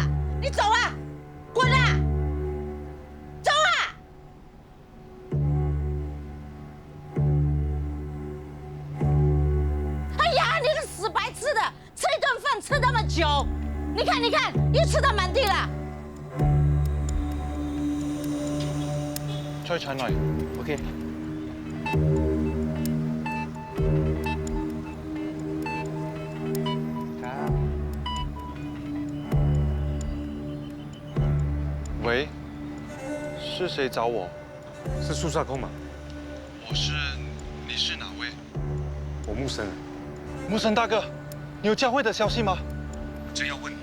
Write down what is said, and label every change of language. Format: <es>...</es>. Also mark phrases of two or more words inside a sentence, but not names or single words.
<zh>你走啊，滚啊！走啊！哎呀，你个死白痴的，吃一顿饭吃那么久，你看，你看，又吃到满地了。</zh> <th>ช่วยฉันหน่อยโอเคครับ</th> <zh>喂，是谁找我？是苏萨空吗？你是哪位？我木生。木生大哥，你有教会的消息吗？真要问你，</zh>